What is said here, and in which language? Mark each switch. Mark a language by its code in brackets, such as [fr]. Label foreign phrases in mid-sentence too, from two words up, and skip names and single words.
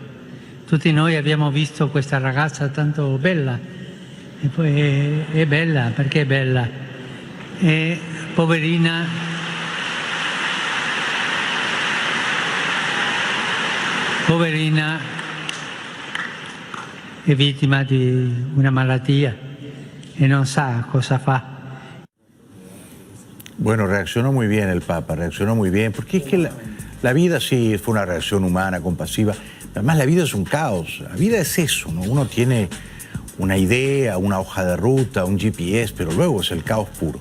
[it] Tutti noi abbiamo visto questa ragazza tanto bella, e poi è bella, perché è bella, e poverina, è vittima di una malattia e non sa cosa fa. [es] Bueno, reaccionó muy bien el Papa, reaccionó muy bien, porque es que la vida sí fue una reacción humana, compasiva. Además, la vida es un caos. La vida es eso, ¿no? Uno tiene una idea, una hoja de ruta, un GPS, pero luego es el caos puro.